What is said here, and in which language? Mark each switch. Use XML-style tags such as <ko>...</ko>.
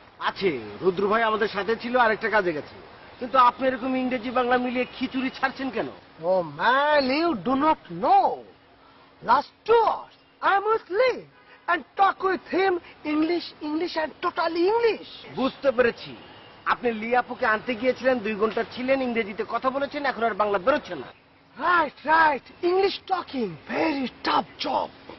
<bn>আছে, রুদ্র ভাই আমাদের সাথে ছিল, আরেকটা কাজে গেছে। কিন্তু আপনি এরকম ইংরেজি বাংলা মিলিয়ে খিচুড়ি ছাড়ছেন কেন?</bn> <en>Oh man, you do not know. Last 2 hours, I must leave and talk with him English and totally English.</en> <bn>বুঝতে পেরেছি, আপনি লিয়াপুকে আনতে গিয়েছিলেন, 2 ঘন্টা ছিলেন, ইংরেজিতে কথা বলেছেন, এখন আর বাংলা বেরোচ্ছে না।</bn> <en>Right. English talking, very tough job.</en>